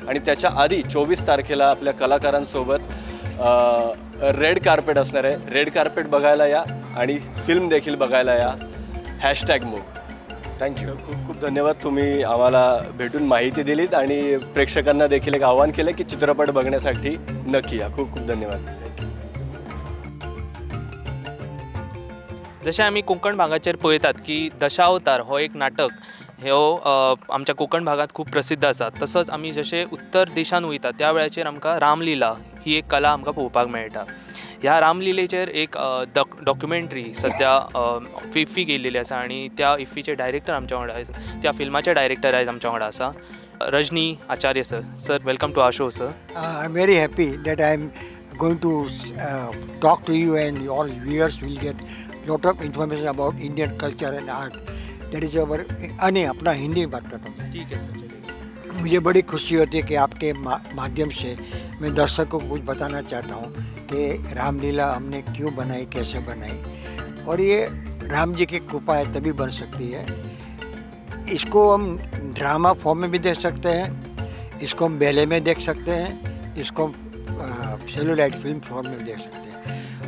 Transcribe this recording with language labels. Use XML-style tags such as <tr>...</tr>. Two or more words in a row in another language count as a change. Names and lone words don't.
<mr>आणि त्याच्या आधी 24 तारखेला आपल्या कलाकारांसोबत रेड कार्पेट असणार आहे. रेड कार्पेट बघायला या आणि फिल्म देखील बघायला या. #मोग. थँक्यू. खूप खूप धन्यवाद. तुम्ही आम्हाला भेटून माहिती दिलीत आणि प्रेक्षकांना देखील एक आवाहन केलं की चित्रपट बघण्यासाठी नक्की या. खूप खूप धन्यवाद.</mr> <kok>जशें आमी कोंकण भागाचेर पळयतात की दशावतार हो एक नाटक ह्यो आमच्या कोंकण भागात खूब प्रसिद्ध आसा. तसोच आमी जशे उत्तर देशान वयता त्या वेळाचेर आमकां रामलीला ही एक कला आमकां पळोवपाक मेळटा. ह्या रामलिलेचेर एक डॉक्युमेंटरी सद्या इफ्फी गेल्लेली आसा आणि त्या इफ्फीचे डायरेक्टर आमच्या वांगडा आसा, त्या फिल्माचे डायरेक्टर आयज आमच्या वांगडा आसा.</kok> <en>रजनी आचार्य सर. सर, welcome to our show. सर, I am very happy that I am going to talk to you, and all viewers will get lot of information about Indian culture and art. That is our</en> <hi>अपना हिंदी में बात करता हूँ. ठीक है सर, चलिए. मुझे बड़ी खुशी होती है कि आपके माध्यम से मैं दर्शकों को कुछ बताना चाहता हूँ कि रामलीला हमने क्यों बनाई, कैसे बनाई, और ये राम जी की कृपा है तभी बन सकती है. इसको हम</hi> <en>drama form</en> <hi>में भी देख सकते हैं, इसको हम बैले में देख सकते हैं, इसको हम</hi> <en>celluloid film form</en> <hi>में देख सकते हैं.</hi>